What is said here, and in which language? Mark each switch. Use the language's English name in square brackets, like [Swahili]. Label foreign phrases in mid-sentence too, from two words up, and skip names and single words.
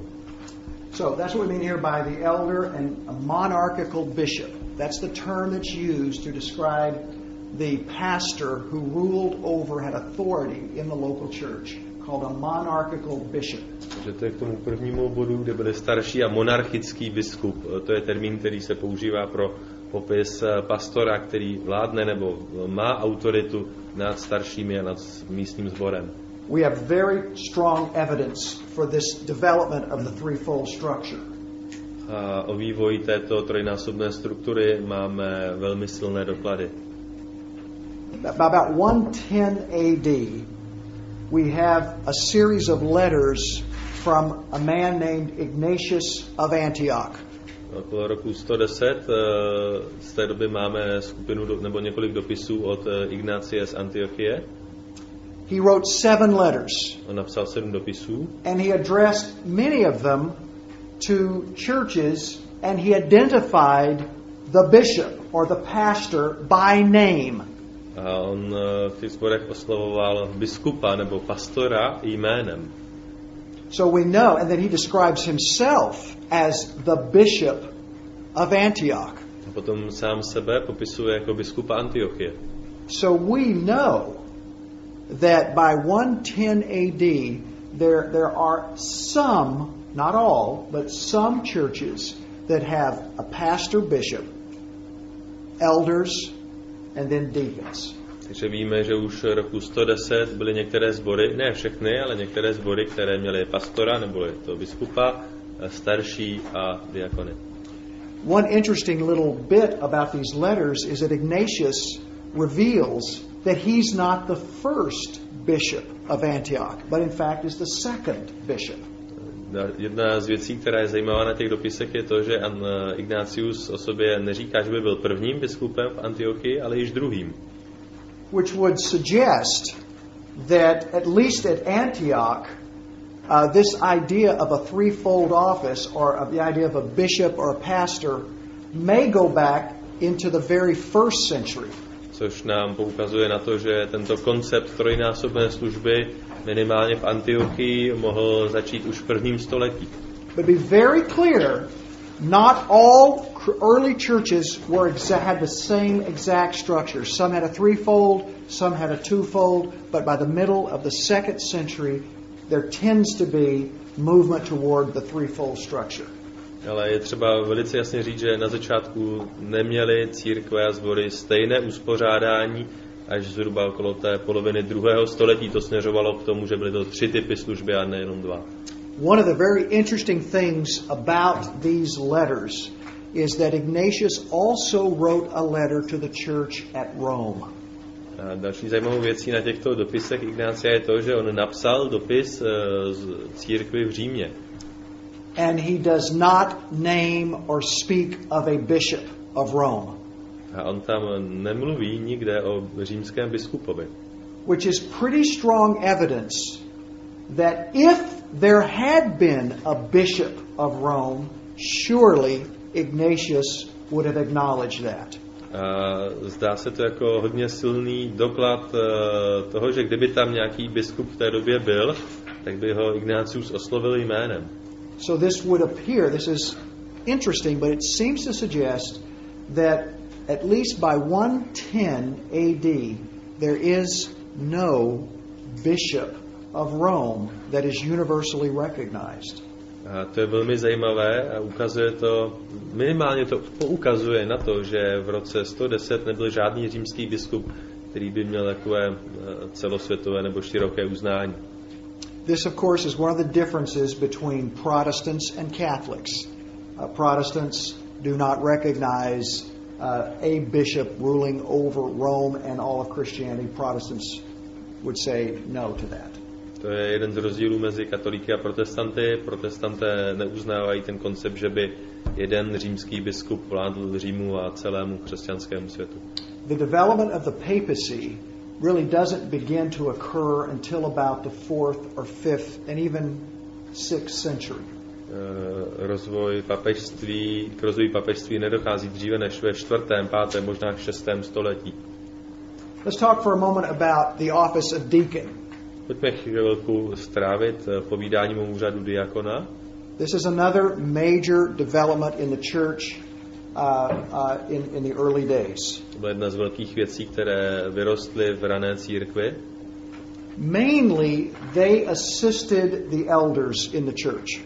[English] So that's what we mean here by the elder and a monarchical bishop. That's the term that's used to describe the pastor who ruled over, had authority in the local church, called a monarchical bishop. [Czech] Takže to je k tomu prvnímu bodu, kde byli starší a monarchický biskup. To je termín, který se používá pro popis pastora, který vládne nebo má autoritu nad staršími a nad místním sborem. [English] We have very strong evidence for this development of the threefold structure. [Czech] A o vývoji této trojnásobné struktury máme velmi silné doklady. [English] About 110 AD, we have a series of letters from a man named Ignatius of Antioch. [Czech] Okolo roku 110 z té doby máme skupinu nebo několik dopisů od Ignácie z Antiochie. [English] He wrote 7 letters. [Czech] On napsal 7 dopisů. [English] And he addressed many of them to churches, and he identified the bishop or the pastor by name. [Czech] A on v těch sborech oslovoval biskupa nebo pastora jménem. [English] So we know, and then he describes himself as the bishop of Antioch. [Czech] A potom sám sebe popisuje jako biskupa Antiochie. [English] So we know that by 110 AD there are some, not all, but some churches that have a pastor bishop, elders, and then deacons. [Czech] Takže víme, že už roku 110 byly některé sbory, ne všechny, ale některé sbory, které měly pastora, nebo to biskupa, starší a diakony. [English] One interesting little bit about these letters is that Ignatius reveals that he's not the first bishop of Antioch, but in fact is the second bishop. [Czech] Jedna z věcí, která je zajímavá na těch dopisech, je to, že Ignatius o sobě neříká, že by byl prvním biskupem v Antiochii, ale již druhým. [English] Which would suggest that at least at Antioch, this idea of a threefold office, or of the idea of a bishop or a pastor, may go back into the very first century. [Czech] Což nám poukazuje na to, že tento koncept trojnásobné služby minimálně v Antiochii mohl začít už v 1. století. [English] But be very clear, not all early churches had the same exact structure. Some had a threefold, some had a twofold, but by the middle of the 2nd century, there tends to be movement toward the threefold structure. [Czech] Ale je třeba velice jasně říct, že na začátku neměly církve a sbory stejné uspořádání, až zhruba okolo té poloviny 2. století to směřovalo k tomu, že byly to 3 typy služby a nejenom 2. [English] One of the very interesting things about these letters is that Ignatius also wrote a letter to the church at Rome. [Czech] A další zajímavou věcí na těchto dopisech Ignácia je to, že on napsal dopis z církvi v Římě. [English] And he does not name or speak of a bishop of Rome. [Czech] A on tam nemluví nikde o římském biskupovi. [English] Which is pretty strong evidence that if there had been a bishop of Rome, surely Ignatius would have acknowledged that. [Czech] Zdá se to jako hodně silný doklad toho, že kdyby tam nějaký biskup v té době byl, tak by ho Ignatius oslovil jménem. [English] So this would appear, this is interesting, but it seems to suggest that at least by 110 AD there is no bishop of Rome that is universally recognized. [Czech] A to je velmi zajímavé a ukazuje to, minimálně to poukazuje na to, že v roce 110 nebyl žádný římský biskup, který by měl takové celosvětové nebo široké uznání. [English] This, of course, is one of the differences between Protestants and Catholics. Protestants do not recognize a bishop ruling over Rome and all of Christianity. Protestants would say no to that. [Czech] To je jeden z rozdílů mezi katolíky a protestanty. Protestanté neuznávají ten koncept, že by jeden římský biskup vládl Římu a celému křesťanskému světu. [English] The development of the papacy really doesn't begin to occur until about the 4th or 5th and even 6th century. [Czech] K rozvoji papežství nedochází dříve než ve 4., 5., možná 6. století. [English] Let's talk for a moment about the office of deacon. [Czech] Pojďme chvilku strávit povídáním o úřadu diakona. [English] This is another major development in the church in the early days. [Czech] To byla jedna z velkých věcí, které vyrostly v rané církvi. [English] Mainly, they assisted the elders in the church.